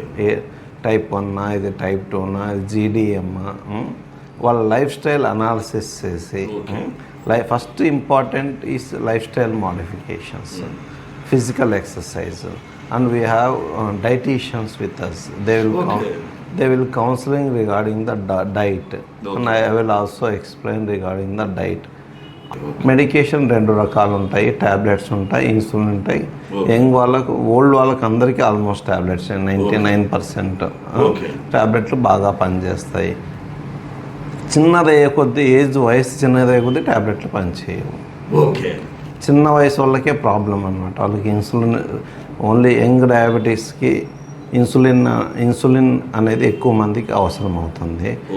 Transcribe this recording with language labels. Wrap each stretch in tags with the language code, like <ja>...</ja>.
<te>ఏ type 1, ఇది type 2, ఇది జీడిఎమ్, వాళ్ళ లైఫ్ స్టైల్ అనాలిసిస్ చేసి</te> <en>First important is life style modifications, physical exercise, and we have dieticians with us. They will counseling regarding the diet, and I will also explain regarding the diet.</en> <te>Medication 2 రకాలు ఉంటాయి. Tablets ఉంటాయి, insulin ఉంటాయి. Young వాళ్ళకు, old వాళ్ళకి అందరికీ almost tablets 99% ట్యాబ్లెట్లు బాగా పనిచేస్తాయి. చిన్నదయ్యే కొద్దీ వయసు చిన్నదయ్యే కొద్దీ ట్యాబ్లెట్లు పనిచేయవు. చిన్న వయసు వాళ్ళకే ప్రాబ్లం అనమాట. వాళ్ళకి ఇన్సులిన్, ఓన్లీ యంగ్ డయాబెటీస్కి ఇన్సులిన్ అనేది ఎక్కువ మందికి అవసరం అవుతుంది.</te>